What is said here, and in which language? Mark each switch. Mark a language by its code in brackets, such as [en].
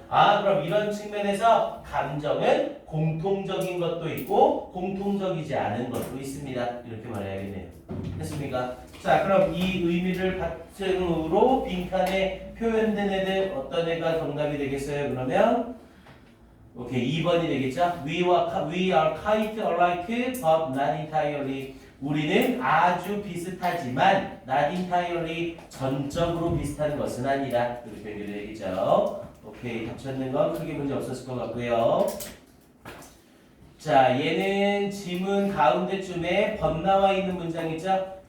[ko] 그럼 이런 측면에서 감정은 공통적인 것도 있고 공통적이지 않은 것도 있습니다. 이렇게 말해야겠네요. 됐습니까? 자, 그럼 이 의미를 바탕으로 빈칸에 표현된 애들 어떤 애가 정답이 되겠어요? 그러면 오케이, 2번이 되겠죠? [en] We are quite alike but not entirely. [ko] 우리는 아주 비슷하지만 [en] not entirely, [ko] 전적으로 비슷한 것은 아니다. 이렇게 연결되겠죠? 오케이, 답찾는 건 크게 문제 없었을 것 같고요. 자, 얘는 지문 가운데쯤에 번나와 있는 문장 있죠?